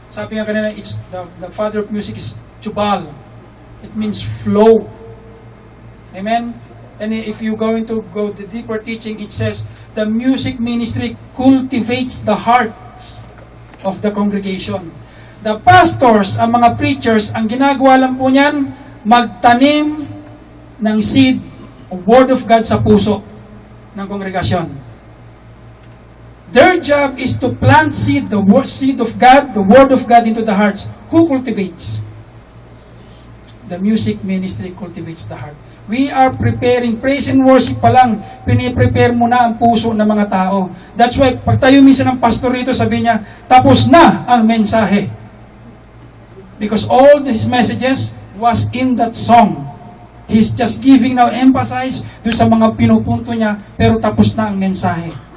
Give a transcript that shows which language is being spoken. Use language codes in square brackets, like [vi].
[tl] Sabi nga kanina, [en] it's the father of music is Jubal. It means flow. Amen? And if you're going to go the deeper teaching, it says, the music ministry cultivates the hearts of the congregation. [tl] The pastors, ang mga preachers, ang ginagawa lang po niyan, magtanim ng seed, word of God sa puso ng kongregasyon. [en] Their job is to plant seed, seed of God, the word of God into the hearts. Who cultivates? The music ministry cultivates the heart. We are preparing, [tl] praise and worship pa lang, piniprepare mo na ang puso ng mga tao. That's why, pag tayo minsan ng pastor rito, sabi niya, tapos na ang mensahe. [en] Because all these messages was in that song. He's just giving now emphasis [tl] doon sa mga pinupunto niya, pero tapos na ang mensahe.